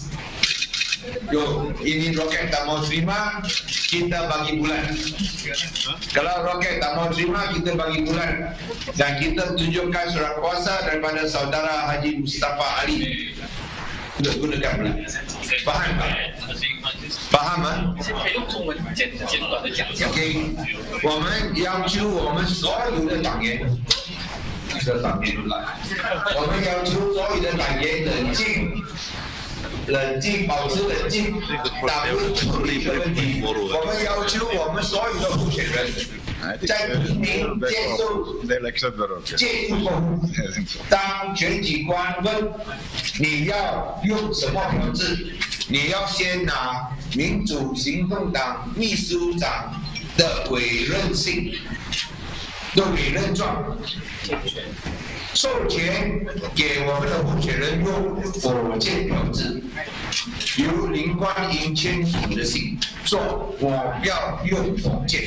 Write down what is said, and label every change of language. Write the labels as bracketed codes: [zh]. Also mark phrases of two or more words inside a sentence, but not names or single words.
[ms] Yo, ini roket tak mau terima, kita bagi bulan. Kalau roket tak mau terima, kita bagi bulan. Dan kita tunjukkan surat kuasa daripada Saudara Haji Mustafa Ali. Untuk gunakan bulan. Faham tak? Faham ah? [zh] OK， 我们要求我们所有的党员，我们要求所有的党员冷静，保持冷静，打不处理的问题。我们要求我们所有的候选人在提名接受 [en] They'll accept the rocket. [zh] 接触后，当选举官问你要用什么标志，你要先拿民主行动党秘书长的委任信的委任状，授权给我们的候选人用火箭标志，由林冠英签署的信，说我要用火箭。